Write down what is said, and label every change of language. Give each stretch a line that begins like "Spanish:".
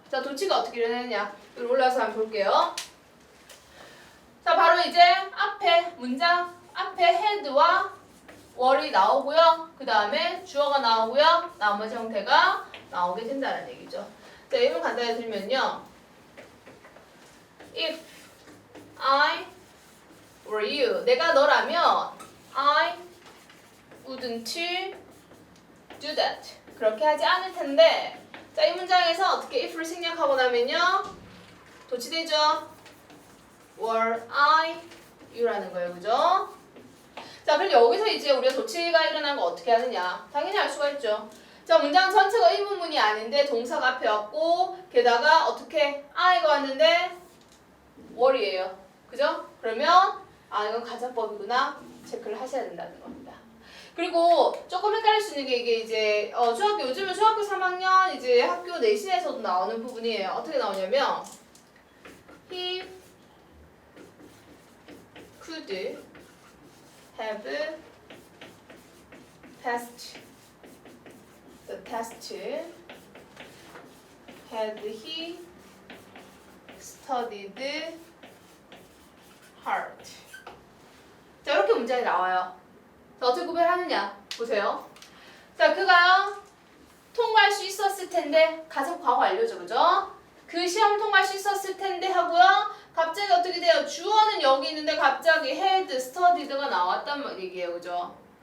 Korean: 자, 도치가 어떻게 일어나느냐? 여기 올라서 한번 볼게요. 자, 바로 이제 앞에 문장 앞에 head와 were이 나오고요. 그 다음에 주어가 나오고요. 나머지 형태가 나오게 된다는 얘기죠. 자, 예문 간단히 들면요.
English: If I were you,
Korean: 내가 너라면
English: I wouldn't do that.
Korean: 그렇게 하지 않을 텐데 자, 이 문장에서 어떻게 if를 생략하고 나면요. 도치되죠?
English: Were I you
Korean: 라는 거예요. 그죠? 자, 그럼 여기서 이제 우리가 조치가 일어난 거 어떻게 하느냐? 당연히 알 수가 있죠. 자, 문장 전체가 의문문이 아닌데 동사가 앞에 왔고 게다가 어떻게 I가 왔는데 were이에요. 그죠? 그러면 이건 가정법이구나 체크를 하셔야 된다는 겁니다. 그리고 조금 헷갈릴 수 있는 게 이게 이제 요즘은 중학교 3학년 이제 학교 내신에서도 나오는 부분이에요. 어떻게 나오냐면
English: he could have passed the test had he studied hard.
Korean: 자, 이렇게 문장이 나와요. 자, 어떻게 구별하느냐 보세요. 자, 그가 통과할 수 있었을 텐데 가정 과거 완료죠. 그죠? 그 시험 통과할 수 있었을 텐데 하고요. 갑자기 어떻게 돼요? 주어는 여기 있는데 갑자기 had studied가 나왔단 얘기예요. 그죠?